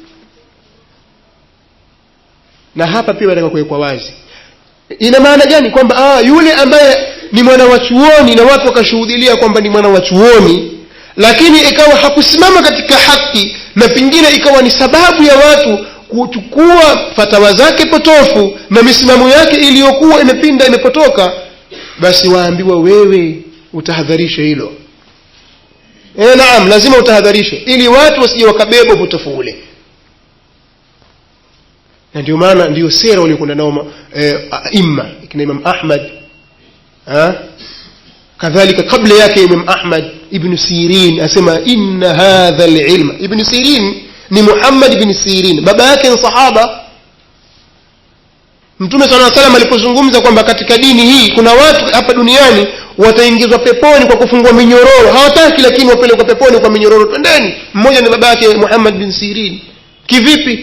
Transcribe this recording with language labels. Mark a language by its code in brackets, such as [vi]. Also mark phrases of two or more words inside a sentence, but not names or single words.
[sw] Na hapa pia nataka kuwekwa wazi, ina maana gani kwamba yule ambaye ni mwana wa chuoni na watu wakashuhudia kwamba ni mwana wa chuoni, lakini ikawa hakusimama katika haki, na pingine ikawa ni sababu ya watu kuchukua fatawa zake potofu na misimamo yake iliyokuwa imepinda, imepotoka, basi waambiwa wewe utahadharisha hilo. Naam, lazima utahadharishe ili watu wasije wakabeba potofu ule. Na ndio maana ndio sera waliokwenda nao aima kina Imam Ahmad, kadhalika kabla yake Imam Ahmad ibn Sirin asema [ar] إن هذا العلم. [sw] Ibn Sirin ni Muhammad ibn Sirin, baba yake ni sahaba. Mtume [ar] صلى الله عليه وسلم [sw] alipozungumza kwamba katika dini hii kuna watu hapa duniani wataingizwa peponi kwa kufungwa minyororo, hawataki lakini wapelekwa peponi kwa minyororo, twendeni. Mmoja ni baba yake Muhammad bin Sirin. Kivipi?